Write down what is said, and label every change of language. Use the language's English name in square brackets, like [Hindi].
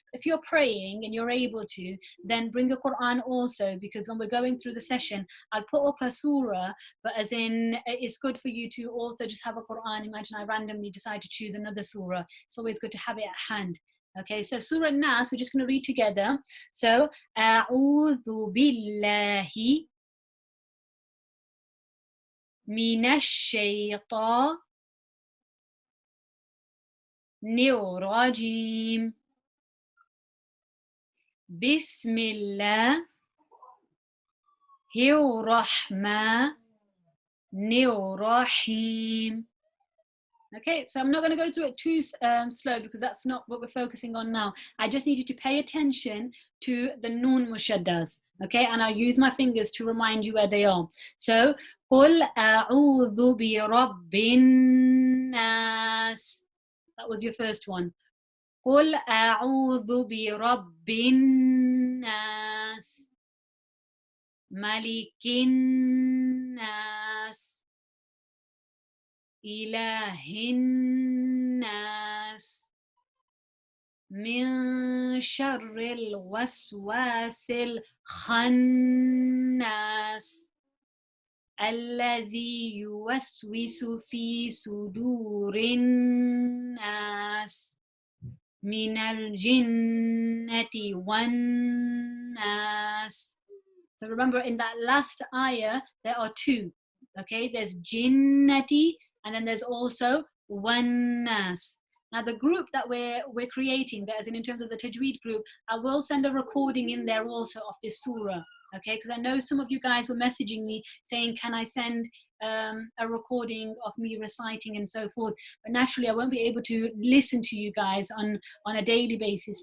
[English] If you're praying and you're able to, then bring a Quran also, because when we're going through the session, I'll put up a surah, but as in, it's good for you to also just have a Quran. Imagine I randomly decide to choose another surah. It's always good to have it at hand. Okay, so Surah Nas, we're just going to read together. [Arabic] So, A'udhu billahi من الشيطان الرجيم بسم الله الرحمن الرحيم. [English] Okay, so I'm not going to go through it too slow because that's not what we're focusing on now. I just need you to pay attention to the noon mushaddas. Okay, and I'll use my fingers to remind you where they are. [Arabic] So, قُلْ أَعُوذُ بِرَبِّ النَّاسِ. [English] That was your first one. [Arabic] قُلْ أَعُوذُ بِرَبِّ النَّاسِ مَلِكِ النَّاسِ إله الناس من شر الوسواس الخناس الذي يوسوس في صدور الناس من الجنة والناس. [English] So remember, in that last ayah, there are 2. Okay, there's jinnati, and then there's also wannas. Now the group that we're creating, that is in terms of the Tajweed group, I will send a recording in there also of this surah. Okay, because I know some of you guys were messaging me saying, can I send a recording of me reciting and so forth, but naturally I won't be able to listen to you guys on a daily basis.